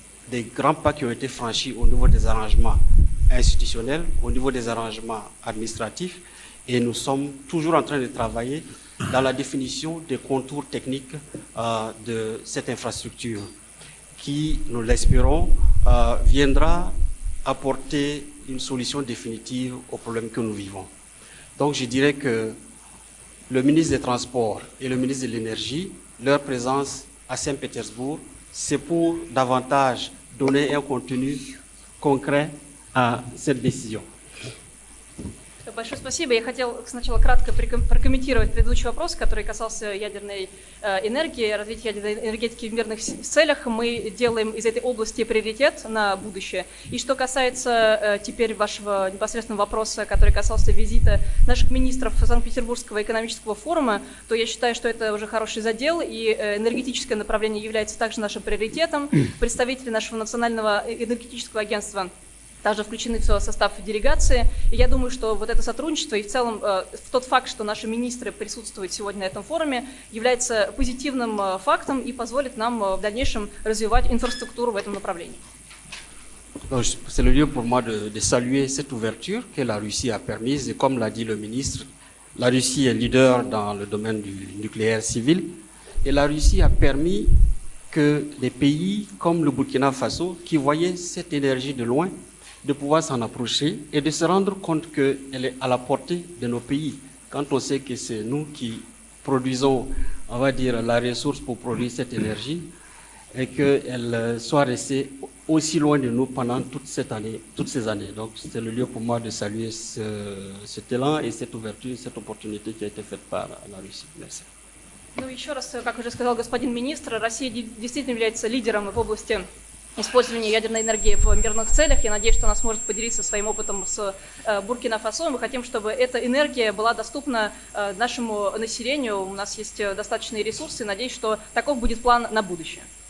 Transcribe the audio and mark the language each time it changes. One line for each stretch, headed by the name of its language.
French: des grands pas qui ont été franchis au niveau des arrangements institutionnels, au niveau des arrangements administratifs et nous sommes toujours en train de travailler dans la définition des contours techniques de cette infrastructure qui, nous l'espérons, viendra apporter une solution définitive aux problèmes que nous vivons. Donc je dirais que le ministre des Transports et le ministre de l'Énergie, leur présence à Saint-Pétersbourg, c'est pour davantage donner un contenu concret à cette décision.
Russian: Большое спасибо. Я хотел сначала кратко прокомментировать предыдущий вопрос, который касался ядерной энергии, развития ядерной энергетики в мирных целях. Мы делаем из этой области приоритет на будущее. И что касается теперь вашего непосредственного вопроса, который касался визита наших министров Санкт-Петербургского экономического форума, то я считаю, что это уже хороший задел, и энергетическое направление является также нашим приоритетом. Представители нашего национального энергетического агентства также включены в состав делегации. И я думаю, что вот это сотрудничество и в целом тот факт, что наши министры присутствуют сегодня на этом форуме, является позитивным фактом и позволит нам в дальнейшем развивать инфраструктуру в этом направлении.
French: C'est le lieu pour moi de saluer cette ouverture que la Russie a permise. Et comme l'a dit le ministre, la Russie est leader dans le domaine du nucléaire civil. Et la Russie a permis que des pays comme le Burkina Faso, qui voyaient cette énergie de loin, de pouvoir s'en approcher et de se rendre compte qu'elle est à la portée de nos pays. Quand on sait que c'est nous qui produisons, on va dire, la ressource pour produire cette énergie et qu'elle soit restée aussi loin de nous pendant toutes ces années. Donc c'est le lieu pour moi de saluer cet élan et cette ouverture, cette opportunité qui a été faite par la Russie. Merci.
Russian: Ну, еще раз, как уже сказал господин министр, Россия действительно является лидером в области использования ядерной энергии в мирных целях. Я надеюсь, что она сможет поделиться своим опытом с Буркина-Фасо. Мы хотим, чтобы эта энергия была доступна нашему населению. У нас есть достаточные ресурсы. Надеюсь, что таков будет план на будущее.